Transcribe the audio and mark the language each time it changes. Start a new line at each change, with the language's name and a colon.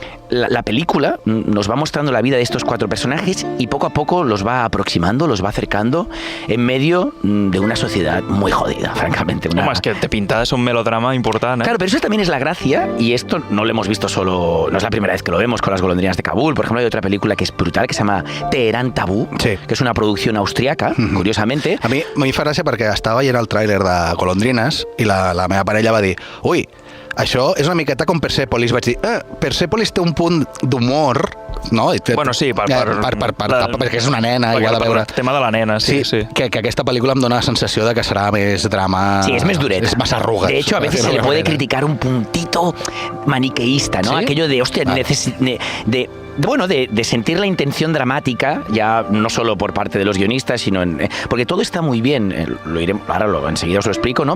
Spanish: la película nos va mostrando la vida de estos 4 personajes y poco a poco los va aproximando, los va acercando en medio de una sociedad muy jodida, francamente.
Catalan: Home, és que te pintas un melodrama important,
Spanish: Claro, pero eso también es la gracia, y esto no lo hemos visto solo, no es la primera vez que lo vemos con Las golondrinas de Kabul. Por ejemplo, hay otra película que es brutal, que se llama Teherán Tabú, sí, que es una producción austriaca, curiosamente.
Catalan: A mi fa gràcia perquè estava veient el tràiler de Golondrines i la meva parella va dir ui, això és una miqueta com Persepolis. Vaig dir, Persepolis té un punt d'humor, no? Bueno, sí, perquè és una nena i ho ha de veure. El tema de la nena, sí. Que aquesta pel·lícula em dona la sensació de que serà més drama.
Spanish: Sí, es más dureta. Es más arrugas. De hecho, a veces se le puede criticar un puntito maniqueísta, ¿no? ¿Sí? Aquello de, hostia, de sentir la intención dramática, ya no solo por parte de los guionistas, sino porque todo está muy bien, ahora enseguida os lo explico, ¿no?